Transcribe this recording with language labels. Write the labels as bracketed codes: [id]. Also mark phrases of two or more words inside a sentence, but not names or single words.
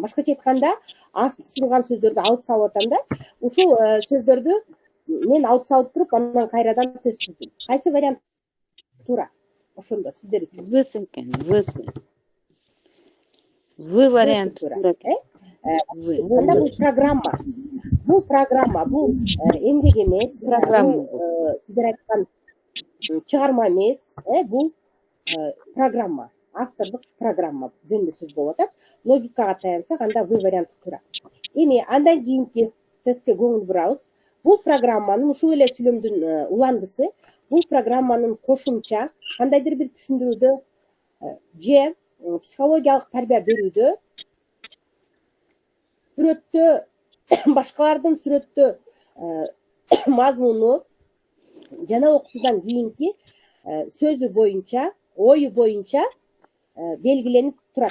[ky] Башкача айтканда, асты сызылган сөздөрдү алып салып атам да. Ушул сөздөрдү мен алып салып туруп, андан кайрадан тест түздүм. Кайсы вариант туура? Ошондо сиздер үчүн. В вариант туура. Анда бул программа. бу программа, бу эмгек эмес, Programma бу сиздер айткан чыгарма эмес, бу программа, автордук программа жөнүндө сөз болуп атат. Логикага таянсак, анда В варианты турат. Эми андан кийинки тестке көңүл бурабыз. Бул программанын ушул эле сүйлөмдүн уландысы, бул программанын кошумча кандайдыр бир түшүндүрүүдө же психологиялык тарбия берүүдө, сүрөттө башкалардын сүрөттө мазмуну жана окутуудан кийинки сөзү боюнча, ою боюнча белгиленип турат.